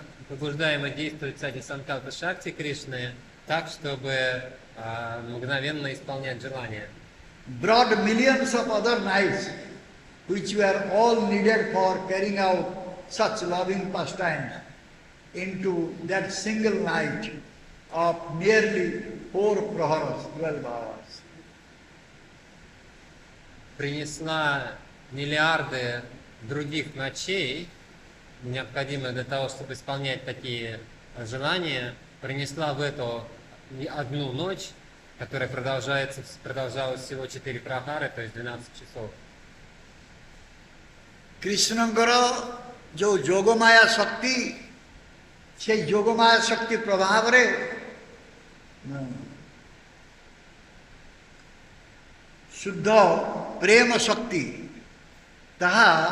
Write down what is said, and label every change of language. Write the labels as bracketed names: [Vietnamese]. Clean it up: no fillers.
[Russian] побуждаемо действовать Сати Санкальпа Шакти Кришны так, чтобы мгновенно исполнять желания. [English] Brought millions of other nights, which were all needed for carrying out such loving pastimes, into that single night of nearly 4 praharas, 12 hours. [Russian] Принесла миллиарды других ночей, необходимых для того, чтобы исполнять такие желания, принесла в эту одну ночь, которая продолжалась всего 4 прахары, то есть 12 часов. [Odia] କୃଷ୍ଣଙ୍କର ଯେଉଁ ଯୋଗମାୟା ଶକ୍ତି, সেই ଯୋଗମାୟା ଶକ୍ତି ପ୍ରଭାବରେ ଶୁଦ୍ଧ ପ୍ରେମ ଶକ୍ତି ତାହା